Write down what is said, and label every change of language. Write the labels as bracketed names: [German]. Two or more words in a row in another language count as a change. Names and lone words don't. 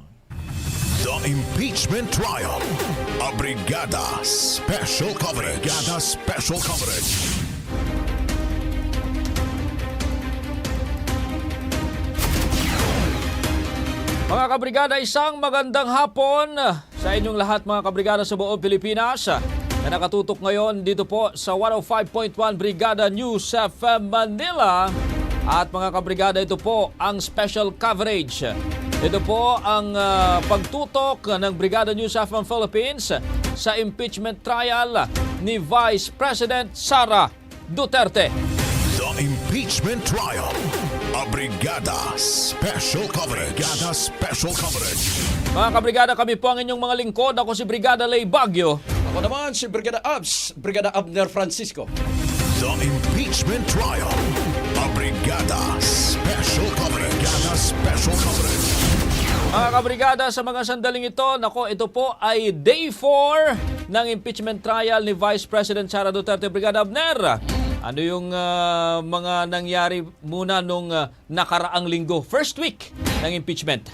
[English] The impeachment trial. A Brigada special coverage. Brigada special coverage. [Filipino] Mga kabrigada, isang magandang hapon sa inyong lahat mga kabrigada sa buong Pilipinas na nakatutok ngayon dito po sa 105.1 Brigada Newsfm Manila. At mga kabrigada, ito po ang special coverage. Ito po ang pagtutok ng Brigada Newsfm Philippines sa [English] impeachment trial [Filipino] ni Vice President Sara Duterte. [English] The impeachment trial. A Brigada special coverage. Brigada special coverage. [Filipino] Mga kabrigada, kami po ang inyong mga lingkod. Ako si Brigada Lay Baguio. Ako naman si Brigada Abner Francisco. [English] The impeachment trial. A Brigada special coverage. Brigada special coverage. [Filipino] Mga kabrigada, sa mga sandaling ito, ito po ay day 4 ng [English] impeachment trial [Filipino] ni Vice President Sara Duterte. Brigada Abner, ano yung mga nangyari muna nung nakaraang linggo, [English] first week [Filipino] ng impeachment?